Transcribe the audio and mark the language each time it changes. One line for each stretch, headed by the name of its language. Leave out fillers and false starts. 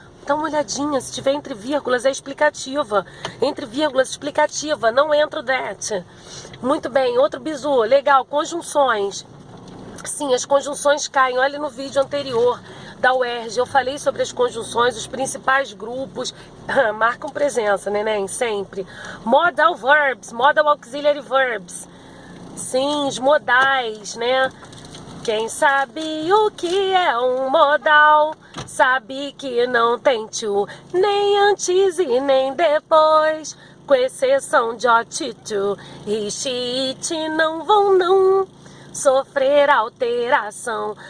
Portuguese: Dá uma olhadinha, se tiver entre vírgulas é explicativa. Entre vírgulas, explicativa, não entra o that. Muito bem, outro bizu, legal, conjunções. Sim, as conjunções caem, olha no vídeo anterior da UERJ, eu falei sobre as conjunções, os principais grupos, marcam presença, neném, sempre.
English: Modal verbs, modal auxiliary verbs.
Portuguese: Sim, os modais, né? Quem sabe o que é um modal, sabe que não tem to, nem antes e nem depois, com exceção de ot, to, it, it, não vão não sofrer alteração.